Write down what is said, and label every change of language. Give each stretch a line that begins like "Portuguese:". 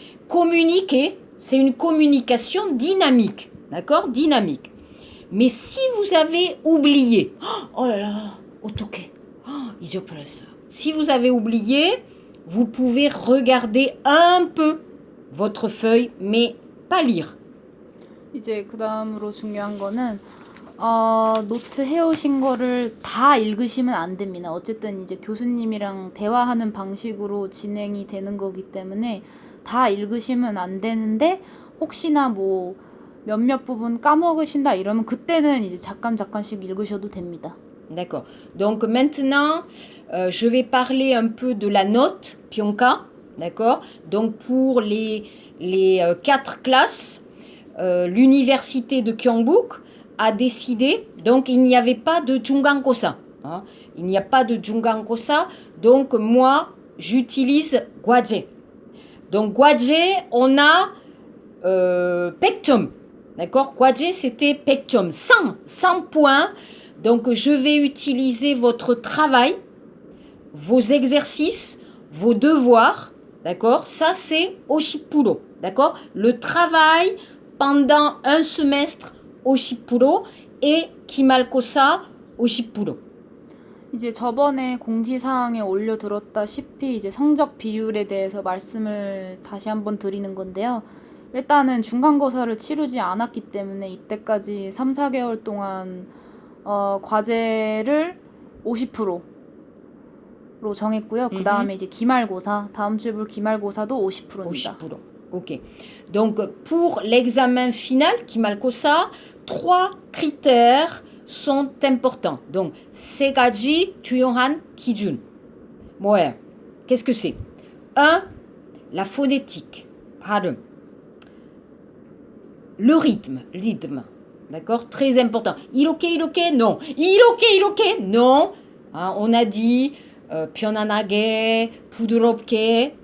French: Communiquer, c'est une communication dynamique. D'accord? Dynamique. Mais si vous avez oublié, oh là là,
Korean: 어떡해. 잊어버렸어요.
French: Si vous avez oublié, vous pouvez regarder un peu votre feuille, mais pas lire.
Korean: 이제 그 다음으로 중요한 거는 노트 해오신 거를 다 읽으시면 안 됩니다. 어쨌든 이제 교수님이랑 대화하는 방식으로 진행이 되는 거기 때문에 다 읽으시면 안 되는데, 혹시나 뭐 몇몇 부분 까먹으신다 이러면 그때는 이제 잠깐씩 읽으셔도 됩니다.
French: D'accord. Donc maintenant, je vais parler un peu de la note Pionka. D'accord. Donc pour les 4 classes, l'université de Gyeongbuk a décidé, donc il n'y avait pas de 중간고사. Hein, il n'y a pas de 중간고사. Donc moi, j'utilise 과제. Donc 과제, on a 100점. D'accord. 과제, c'était 100점. 100 points. Donc, je vais utiliser votre travail, vos exercices, vos devoirs, d'accord? Ça, c'est 오십프로, d'accord? Le travail pendant un semestre, 오십프로, et 기말고사, 오십프로.
Korean: 이제 저번에 공지사항에 올려드렸다시피 이제 성적 비율에 대해서 말씀을 다시 한번 드리는 건데요. 일단은 중간고사를 치르지 않았기 때문에 이때까지 3, 4개월 동안 과제를 50%로 정했고요. 그 다음에 이제 기말고사, 다음 주에 볼 기말고사도 50%입니다.
French: 50%. Ok. Donc, pour l'examen final, 기말고사, 3 critères sont importants. Donc,
Korean: 세 가지 중요한 기준. 뭐예요?
French: Qu'est-ce que c'est? 1. La phonétique, 발음. Le rythme. D'accord? Très important.
Korean: 이렇게,
French: non.
Korean: 이렇게,
French: non. Hein, on a dit
Korean: 편안하게, 부드럽게.